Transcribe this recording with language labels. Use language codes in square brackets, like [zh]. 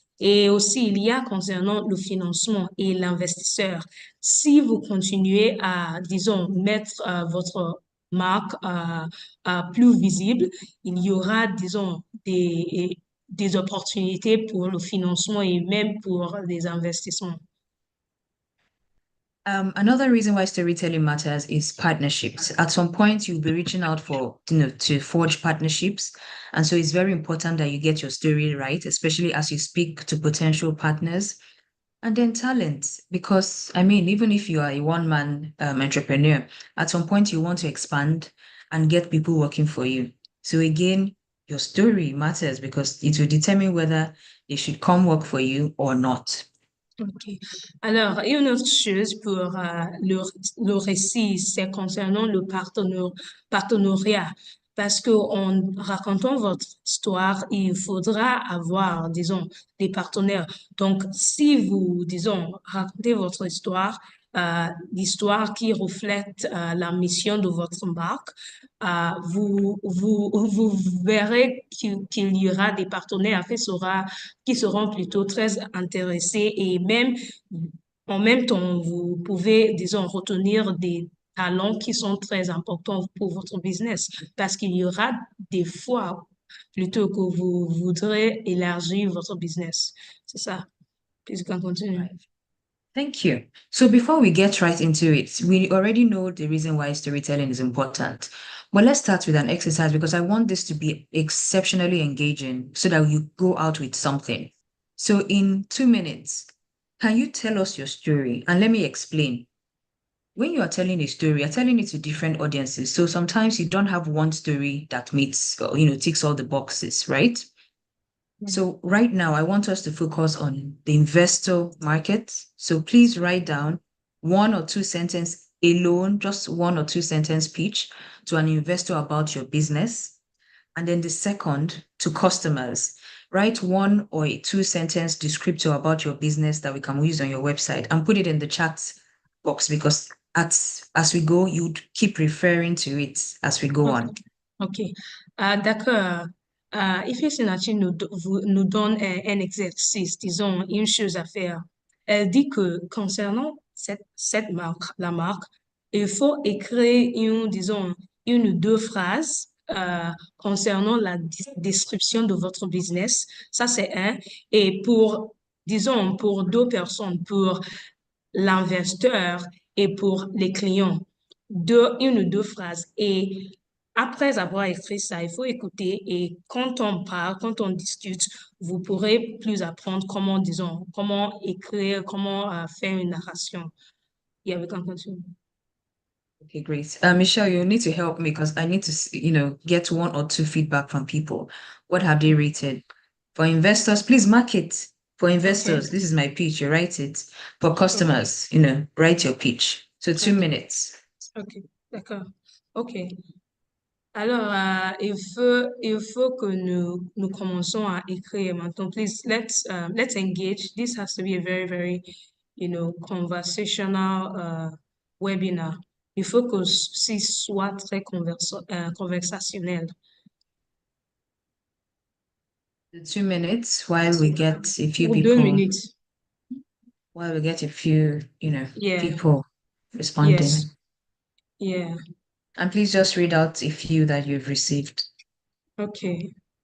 [fr] Et aussi, il y a concernant le financement et l'investisseur. Si vous continuez à, disons, mettre votre marque plus visible, il y aura, disons, des opportunités pour le financement et même pour les investissements. [en] Another reason why storytelling matters is partnerships. At some point, you'll be reaching out for, to forge partnerships. And so it's very important that you get your story right, especially as you speak to potential partners. And then talent, because I mean, even if you are a one-man entrepreneur, at some point you want to expand and get people working for you. So again, your story matters because it will determine whether they should come work for you or not. Ok. [fr] Alors, une autre chose pour le récit, c'est concernant le partenariat. Parce que en racontant votre histoire, il faudra avoir, disons, des partenaires. Donc, si vous, disons, racontez votre histoire, l'histoire qui reflète la mission de votre marque, vous verrez qu'il y aura des partenaires qui seront plutôt très intéressés et même en même temps, vous pouvez, disons, retenir des talents qui sont très importants pour votre business parce qu'il y aura des fois plutôt que vous voudrez élargir votre business. C'est ça. Puis on continue. [en] Right. Thank you. So before we get right into it, we already know the reason why storytelling is important. But let's start with an exercise because I want this to be exceptionally engaging so that you go out with something. So in 2 minutes, can you tell us your story? And let me explain. When you are telling a story, you're telling it to different audiences. So sometimes you don't have one story that meets, or, ticks all the boxes, right? So right now, I want us to focus on the investor market. So please write down 1 or 2 sentence alone, just 1 or 2 sentence pitch to an investor about your business. And then the second to customers, write 1 or 2 sentence descriptor about your business that we can use on your website and put it in the chat box because as we go, you'd keep referring to it as we go on. [fr] OK. D'accord. Ici, Sinachi nous donne un exercice, disons, une chose à faire. Elle dit que concernant cette marque, la marque, il faut écrire disons, 1 ou 2 phrases concernant la description de votre business. Ça, c'est un. Et disons, pour 2 personnes, pour l'investisseur et pour les clients, 1 ou 2 phrases. Et après avoir écrit ça, il faut écouter et quand on parle, quand on discute, vous pourrez plus apprendre comment, disons, comment écrire, comment faire une narration. [en] Yeah, we can continue. Okay, great. Michelle, you need to help me because I need to, get 1 or 2 feedback from people. What have they rated? For investors, please mark it. For investors, this is my pitch, you write it. For customers, write your pitch. So 2 minutes. [fr] OK, d'accord. OK. Alors, il faut que nous commençons à écrire maintenant. [en] Please, let's engage. This has to be a very, very, conversational webinar. [fr] Il faut que ce soit très conversationnel. [en] The 2 minutes while we get a few [fr] Pour 2 [en] people, [fr] minutes. [en] while we get a few, Yeah. people responding. Yes. Yeah. And please just read out a few that you've received. Okay.